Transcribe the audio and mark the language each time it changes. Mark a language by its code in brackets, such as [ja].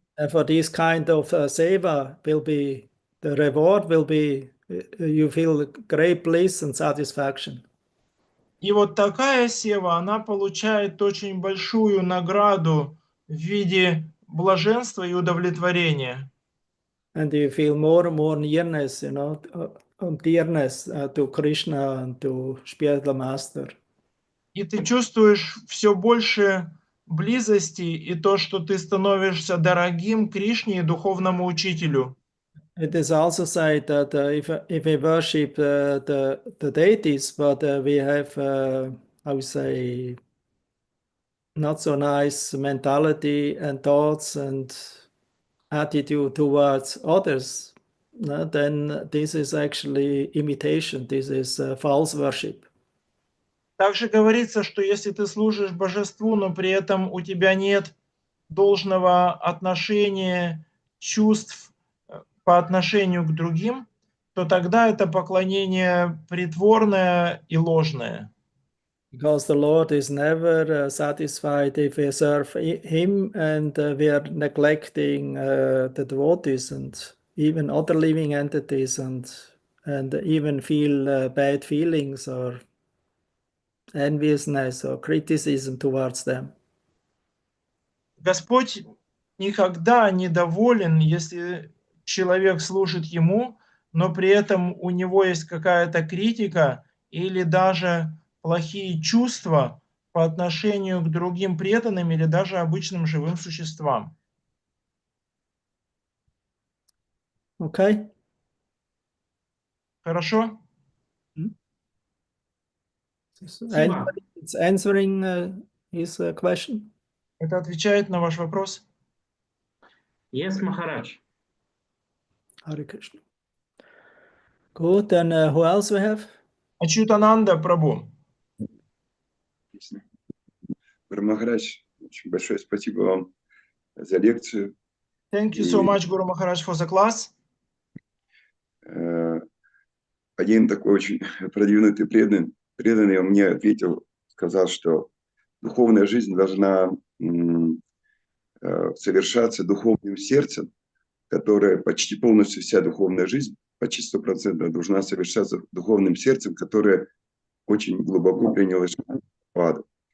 [en] And for this kind of seva will be, the reward will be, you feel great bliss and satisfaction. [ru] И вот такая сева, она получает очень большую награду в виде блаженства и удовлетворения. [en] And you feel more and more nearness, dearness to Krishna and to spiritual master. [ru] И ты чувствуешь все больше близости и то, что ты становишься дорогим Кришне и духовному учителю. [en] It is also said that if we worship the deities, but we have, I would say, not so nice mentality and thoughts and attitude towards others, then this is actually imitation. This is false worship. [ru] Также говорится, что если ты служишь божеству, но при этом у тебя нет должного отношения, чувств по отношению к другим, то тогда это поклонение притворное и ложное. [en] Because the Lord is never satisfied if we serve Him and we are neglecting the devotees and even other living entities and even feel bad feelings or enviousness or criticism towards them. [ru] Господь никогда не доволен, если человек служит Ему, но при этом у него есть какая-то критика или даже плохие чувства по отношению к другим преданным или даже обычным живым существам. [en] Okay? [ru] Хорошо? [en] It's answering his question. [ru] Это отвечает на ваш вопрос? [en] Yes, Maharaj. Hare Krishna. Good, then who else we have? [ru] Ачютананда Прабhu. Махарадж, очень большое спасибо вам за лекцию. [en] Thank you so much, Guru Maharaj, for the class. [ru] Один такой очень продвинутый преданный он мне ответил, сказал, что духовная жизнь должна совершаться духовным сердцем, которое почти полностью вся духовная жизнь, почти 100% должна совершаться духовным сердцем, которое очень глубоко приняло Шрилапрабхупаду.